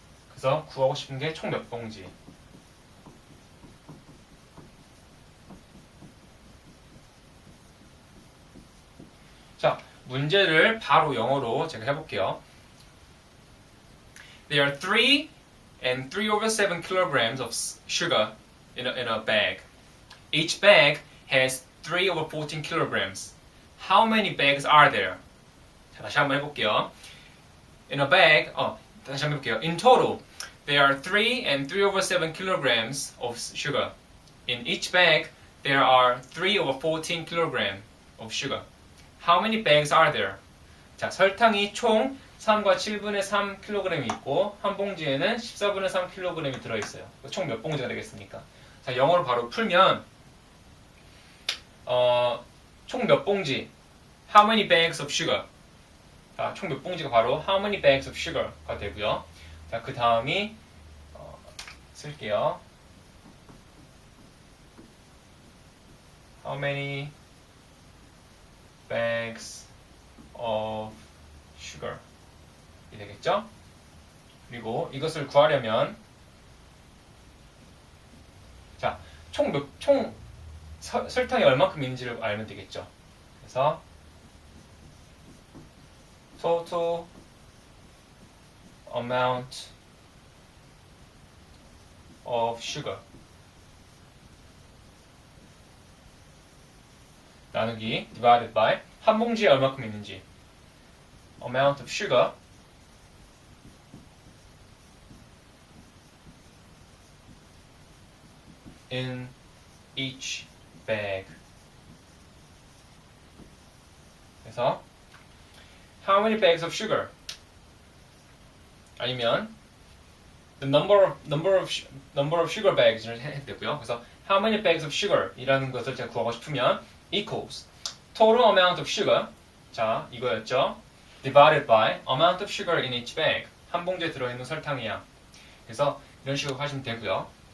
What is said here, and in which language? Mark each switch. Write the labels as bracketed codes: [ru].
[ko] 그래서 구하고 싶은 게 총 몇 봉지? 자, 문제를 바로 영어로 제가 해볼게요. [en] There are 3 and 3 over 7 kilograms of sugar in a bag. Each bag has 3 over 14 kilograms. How many bags are there? [ko] 자, 다시 한번 해볼게요. [en] In a bag, [ko] 다시 한번 해볼게요. [en] In total, there are 3 and 3 over 7 kilograms of sugar. In each bag, there are 3 over 14 kilograms of sugar. How many bags are there? [ko] 자, 설탕이 총 3과 7분의 3kg이 있고 한 봉지에는 14분의 3kg이 들어있어요. 총 몇 봉지가 되겠습니까? 자, 영어로 바로 풀면 총 몇 봉지? [en] How many bags of sugar? [ko] 자, 총 몇 봉지가 바로 [en] How many bags of sugar [ko] 가 되고요. 자, 그 다음이 쓸게요. [en] How many bags of sugar [ko] 이 되겠죠? 그리고 이것을 구하려면 자, 총 설탕이 얼마큼 있는지를 알면 되겠죠. 그래서 [en] total amount of sugar [ko] 나누기 [en] divided by [ko] 한 봉지에 얼마큼 있는지 [en] amount of sugar in each bag. [ko] 그래서 [en] how many bags of sugar [ko] 아니면 [en] the number of sugar bags [ko] 를 해도 되고요. 그래서 [en] how many bags of sugar [ko] 이라는 것을 제가 구하고 싶으면 [en] equals total amount of sugar [ko] 자 이거였죠. [en] divided by amount of sugar in each bag [ko] 한 봉지에 들어있는 설탕의 양. 그래서 이런 식으로 하시면 되고요.